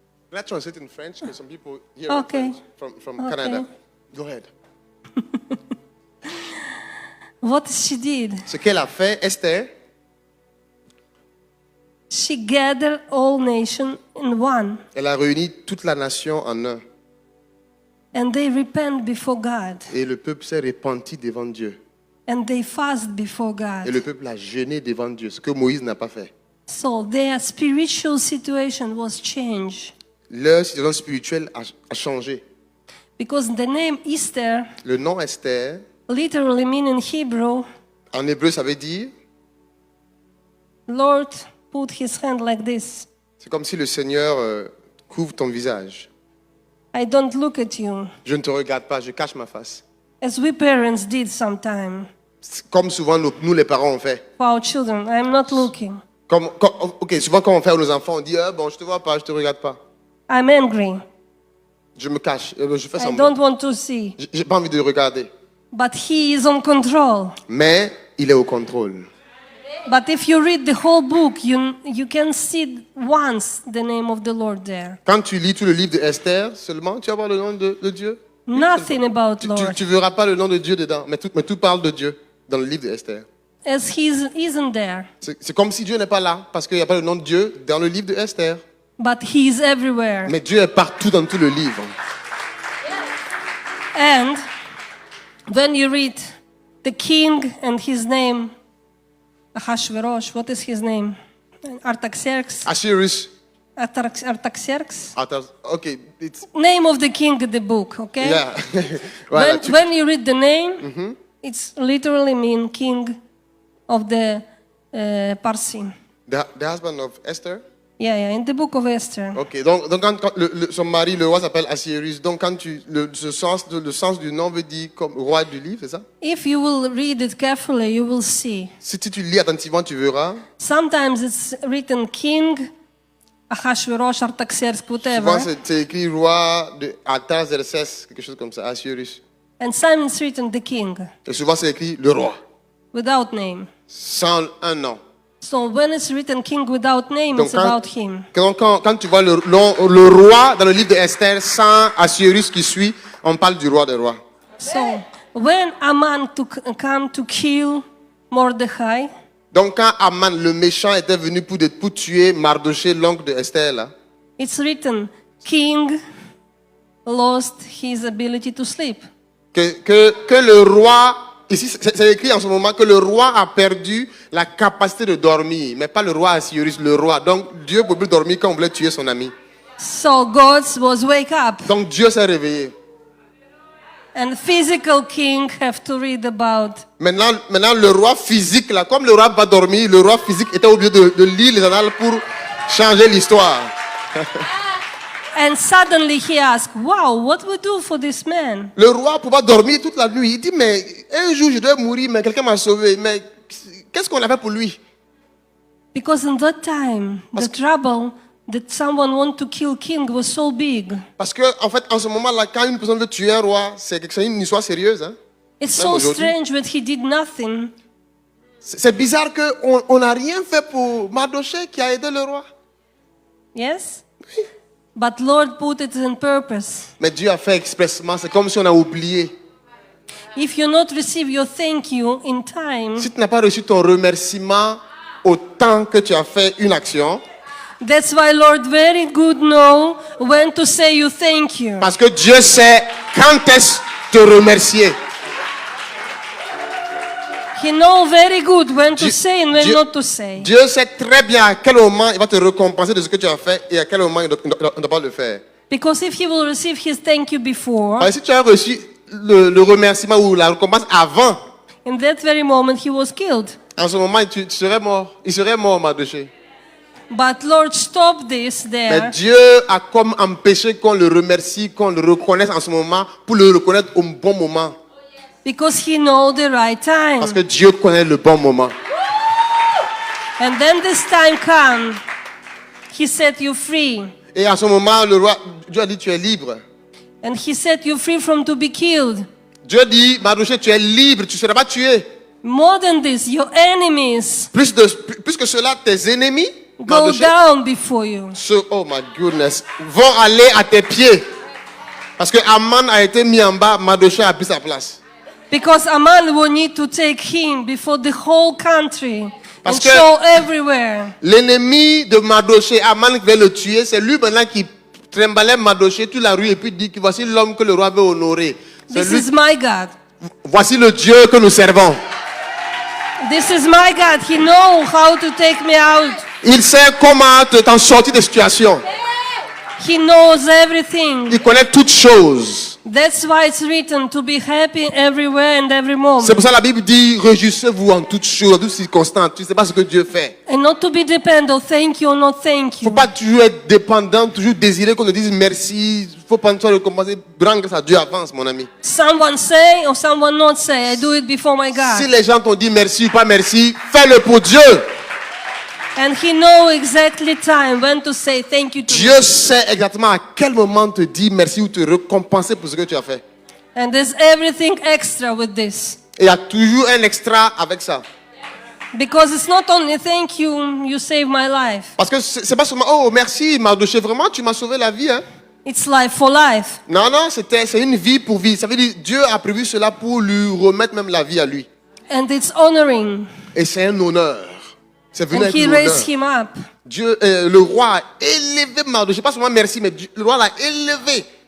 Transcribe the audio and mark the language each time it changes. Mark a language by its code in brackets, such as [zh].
[en] Can I translate in French? Because some people here Okay. from Okay. Canada. Go ahead. what she did, [fr] Ce qu'elle a fait, Esther, [en] she gathered all nations in one, [fr] elle a réuni toute la nation en un. [en] and they repent before God, [fr] Et le peuple s'est repenti devant Dieu. [en] and they fast before [fr] Et [en] God. [fr] le peuple a jeûné devant Dieu, ce que Moïse n'a pas fait. [en] So their spiritual situation was changed. [fr] Leur situation spirituelle a changé. [en] Because the name Easter [fr] Le nom Esther, [en] literally means in Hebrew, [fr] en hébreu, ça veut dire, [en] Lord put his hand like this. [fr] c'est comme si le Seigneur couvre ton visage. [en] I don't look at you, [fr] Je ne te regarde pas, je cache ma face. [en] as we parents did sometime [fr] C'est comme souvent nous les parents on fait. [en] for our children. I'm not looking. [fr] Ok, souvent quand on fait à nos enfants, on dit ah, bon, je te vois pas, je te regarde pas. [en] I'm angry. [fr] Je me cache, je fais [en] I [fr] semblant. [en] don't want to see. [fr] J'ai pas envie de regarder. [en] But he is on control. [fr] Mais il est au contrôle. [en] But if you read the whole book, you can see once the name of the Lord there. [fr] Quand tu lis tout le livre de Esther, seulement tu vas voir le nom de Dieu. [en] Nothing about Lord. [fr] Tu verras pas le nom de Dieu dedans, mais tout parle de Dieu dans le livre de Esther. [en] As he isn't there. [fr] C'est comme si Dieu n'est pas là, parce qu'il n'y a pas le nom de Dieu dans le livre de Esther. [en] But he is everywhere. [fr] Mais Dieu est partout dans tout le livre. [en] And when you read the king and his name, Ahasuerus, what is his name? Artaxerxes. Assyrius. Artaxerxes. Okay, it's Name of the king in the book, okay? [fr] yeah. Voilà, tu- [en] When you read the name, it's literally mean king of the Parsi. the husband of Esther. Yeah, in the book of Esther. [fr] Ok, donc quand son mari, le roi, s'appelle Assyrius, donc quand le sens du nom veut dire comme roi du livre, c'est ça? [en] If you will read it carefully, you will see. [fr] Si tu lis attentivement, tu verras. [en] Sometimes it's written king, Ahasuerus, Artaxerxes, whatever. [fr] Souvent, c'est écrit roi de Artaxerxès, quelque chose comme ça, Assyrius. [en] And sometimes it's written the king, [fr] Et souvent, c'est écrit le roi, [en] without name. [fr] sans un nom. [en] So when it's written king without name, [fr] Donc [en] it's about him. [fr] quand tu vois le roi dans le livre de Esther, sans Assyrius qui suit, on parle du roi des rois. [en] So when Aman come to kill Mordechai, [fr] Donc quand Aman, le méchant, était venu pour tuer Mardoché, l'oncle de Esther, là, [en] it's written king lost his ability to sleep. [fr] que le roi, ici c'est écrit en ce moment que le roi a perdu la capacité de dormir, mais pas le roi Assyrius, le roi. Donc Dieu ne peut plus dormir quand on voulait tuer son ami. [en] So God was wake up, [fr] Donc Dieu s'est réveillé. [en] and physical king have to read about. [fr] Maintenant le roi physique, là, comme le roi va dormir, le roi physique était obligé de lire les annales pour changer l'histoire. [en] And suddenly he asked, wow, what we do for this man? [fr] Le roi pouvait dormir toute la nuit. Il dit, mais un jour je dois mourir, mais quelqu'un m'a sauvé. Mais qu'est-ce qu'on a fait pour lui? [en] Because in that time, the trouble that someone want to kill king was so big. [fr] Parce que, en fait, en ce moment-là, quand une personne veut tuer un roi, c'est une histoire sérieuse. Hein? [en] It's [fr] Même [en] so [fr] aujourd'hui. [en] strange that he did nothing. [fr] C'est bizarre qu'on n'a rien fait pour Mardoché qui a aidé le roi. [en] Yes? But Lord put it in purpose. [fr] Mais Dieu a fait expressement. C'est comme si on a oublié. [en] If you not receive your thank you in time, [fr] Si tu n'as pas reçu ton remerciement au temps que tu as fait une action, [en] that's why Lord very good know when to say you thank you. [fr] parce que Dieu sait quand est-ce te remercier. [en] He know very good when to [fr] Dieu- [en] say and when [fr] Dieu- [en] not to say. [fr] Dieu sait très bien à quel moment il va te récompenser de ce que tu as fait et à quel moment il ne doit pas le faire. [en] Because if he will receive his thank you before, [fr] Alors, si tu as reçu le remerciement ou la récompense avant, [en] in that very moment he was killed. [fr] en ce moment, tu serais mort. Il serait mort, Mardoché. [en] But Lord stopped this [fr] Mais [en] there [fr] Dieu a comme empêché qu'on le remercie, qu'on le reconnaisse en ce moment pour le reconnaître au bon moment. [en] because he know the right time. [fr] Parce que Dieu connaît le bon moment. [en] And then this time come, he set you free. [fr] Et à ce moment, le roi, Dieu a dit, tu es libre. [en] And he set you free from to be killed. [fr] Dieu dit, Mardoché, tu es libre, tu ne seras pas tué. [en] More than this, your enemies [fr] Plus que cela, tes ennemis, [en] go [fr] Mardoché, [en] down before you. oh my goodness, [fr] vont aller à tes pieds. Parce que Aman a été mis en bas, Mardoché a pris sa place. [en] Because Aman will need to take him before the whole country [fr] Parce [en] and [fr] que- [en] show everywhere. [fr] L'ennemi de Mardoché, Aman qui voulait le tuer, c'est lui maintenant qui trimbalait Mardoché toute la rue et puis dit que voici l'homme que le roi veut honorer. C'est [en] This [fr] lui- [en] is my God. [fr] voici le Dieu que nous servons. [en] This is my God. He know how to take me out. [fr] Il sait comment t'en sortir des situations. [en] He knows everything. [fr] Il connaît toutes choses. [en] That's why it's written to be happy everywhere and every moment. [fr] C'est pour ça que la Bible dit, réjouissez-vous en toutes choses, en toutes circonstances. Tu ne sais pas ce que Dieu fait. [en] And not to be dependent, thank you or not thank [fr] Il ne faut pas toujours être dépendant, toujours désirer qu'on te dise merci. Il faut prendre soin de commencer. Rendre grâce à Dieu avance, mon ami. [en] Someone say or someone not say, I do it before my God. [fr] Si les gens t'ont dit merci ou pas merci, fais-le pour Dieu. [en] And he know exactly time when to say thank you to [fr] Dieu [en] me. [fr] sait exactement à quel moment te dire merci ou te récompenser pour ce que tu as fait. [en] And there's everything extra with this. [fr] Et il y a toujours un extra avec ça. [en] Because it's not only thank you, you saved my life. [fr] Parce que c'est pas seulement, oh merci Mardoché, vraiment tu m'as sauvé la vie. Hein? [en] It's life for life. [fr] Non, non, c'est une vie pour vie. Ça veut dire Dieu a prévu cela pour lui remettre même la vie à lui. [en] And it's honoring. [fr] Et c'est un honneur. C'est venu [en] And [fr] avec [en] he [fr] l'honneur. [en] raised him up. [fr] Dieu, le roi a élevé Mardoché. Pas seulement merci, mais le roi l'a élevé.